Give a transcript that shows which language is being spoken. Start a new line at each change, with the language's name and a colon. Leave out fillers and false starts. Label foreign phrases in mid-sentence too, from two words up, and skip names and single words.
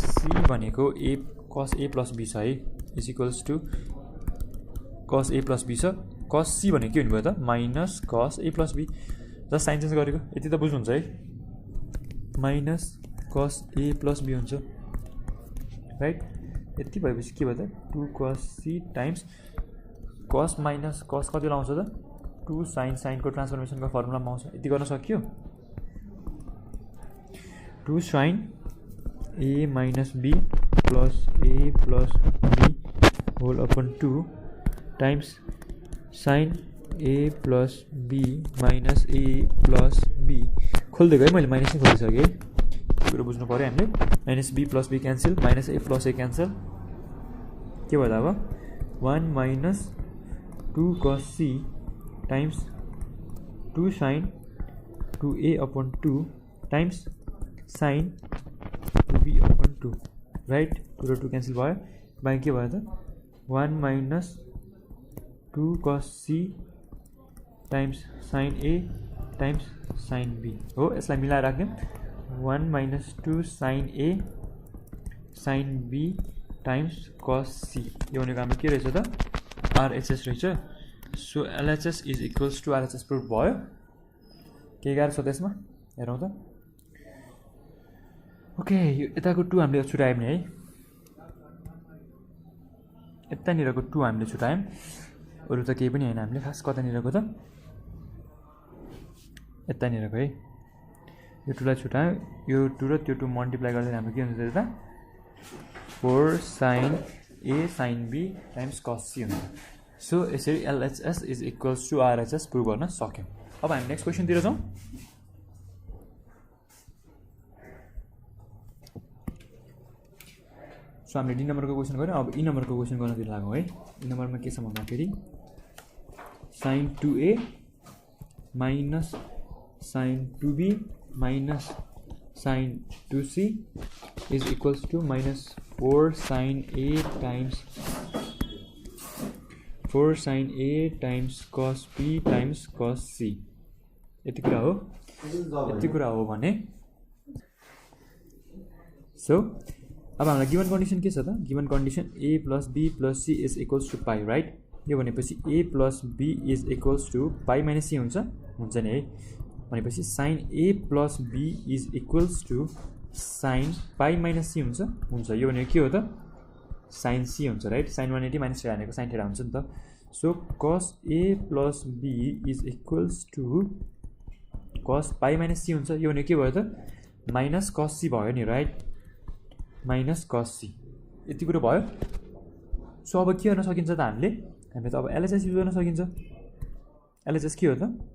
Nepali: c भनेको cos a प्लस b छ है
English: is equals to
Nepali: cos a प्लस b छ cos c भनेको के हुने भयो त माइनस cos a प्लस b
English: just sign change
Nepali: गरेको यति त बुझ्नुहुन्छ है माइनस cos a प्लस b हुन्छ राइट यति भएपछि के भयो त 2 cos c टाइम्स cos माइनस cos कति आउँछ त 2 sin को ट्रान्सफर्मेसनको फर्मुलामा आउँछ यति गर्न सकियो 2 sin a माइनस b प्लस a प्लस b
English: whole upon
Nepali: 2 टाइम्स sin a प्लस b माइनस a प्लस b खोल्दै गएँ मैले माइनस नै खोलिसकेँ कुरो बुझ्नु पर्यो हामीले माइनस b प्लस b क्यान्सल माइनस a प्लस a क्यान्सल के भयो त अब 1 माइनस 2 cos c टाइम्स 2 sin 2a अपन 2 टाइम्स sin 2b अपन 2 राइट 2 र 2 क्यान्सल भयो बाँकी के भयो त 1 माइनस 2 cos c टाइम्स sin a टाइम्स sin b हो यसलाई मिलाएर राख्यौं 1 माइनस 2 sin a sin b टाइम्स cos c यो भनेको हाम्रो के रहेछ त RHS रहेछ सो
English: LHS is equals to RHS
Nepali: प्रुफ भयो के गाह्रो छ त्यसमा हेरौँ त ओके यताको 2 हामीले छुटायौँ नि है यतानिरको 2 हामीले छुटायौँ अरु त केही पनि हैन हामीले खास कतानिरको त यतानिरको है यो 2 लाई छुटायौँ यो 2 र त्यो 2 मल्टिप्लाई गर्दा हाम्रो के हुन्छ त 4 sin a sin b टाइम्स cos c हुन्छ सो यसरी
English: LHS is equals to RHS
Nepali: प्रुभ गर्न सक्यौं अब हामी
English: next question
Nepali: तिर जाउँ सो हामीले डी नम्बरको क्वेशन गर्यौं अब ई नम्बरको क्वेशन गर्नतिर लागौँ है ई नम्बरमा के छ भन्दाखेरि sin 2a माइनस sin 2b माइनस sin 2c
English: is equals to
Nepali: माइनस 4 sin a टाइम्स 4 sin a टाइम्स cos b टाइम्स cos c यति कुरा हो भने सो अब हामीलाई
English: given condition
Nepali: के छ त
English: given condition
Nepali: a प्लस b प्लस c
English: is equals to
Nepali: पाई राइट यो भनेपछि a प्लस b इज
English: equals to
Nepali: पाई माइनस c हुन्छ नि है भनेपछि sin a प्लस b
English: is equals to
Nepali: sin पाई माइनस c हुन्छ यो भनेको के हो त sin c हुन्छ राइट sin 180 माइनस थीटा भनेको sin थीटा हुन्छ नि त सो cos a प्लस b
English: is equals to
Nepali: cos पाई माइनस c हुन्छ यो भनेको के भयो त माइनस cos c भयो नि राइट माइनस cos c यति कुरा भयो सो अब के गर्न सकिन्छ त हामीले त अब LHS युज गर्न सकिन्छ LHS के हो त